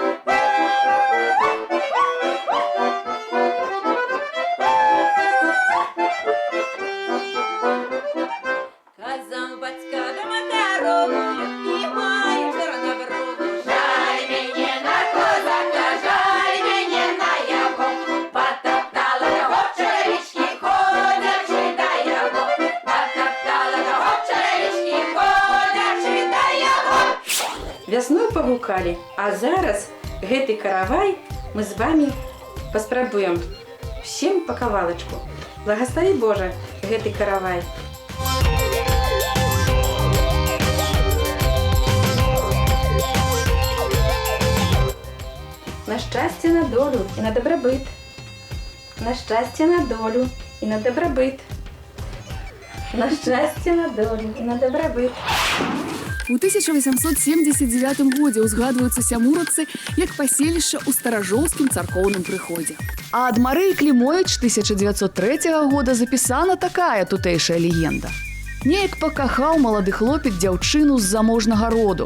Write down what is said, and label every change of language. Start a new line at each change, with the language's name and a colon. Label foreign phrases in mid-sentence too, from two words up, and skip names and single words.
Ukrainian: Казав батька до Макарову, любимаю чорноброву. Жаль мені на козака, жаль мені на його. Потоптала до гопчарички, ходячи до його. Потоптала до гопчарички, ходячи до його.
Belarusian: Вясною погукали, а зараз гэты каравай мы з вами паспрабуем всем по кавалачку. Благослови Боже гэты каравай.
Ukrainian: На щастя, на долю і на добробит. На щастя, на долю і на добробит. На щастя, на долю і на добробит.
Belarusian: У 1879 годзе ўзгадваюцца сямурацы як паселішча ў старажоўскім царкоўным прыходзе. А ад Марыі Клімовіч 1903 года запісана такая тутэйшая легенда. Неяк пакахаў малады хлопец дзяўчыну з заможнага роду.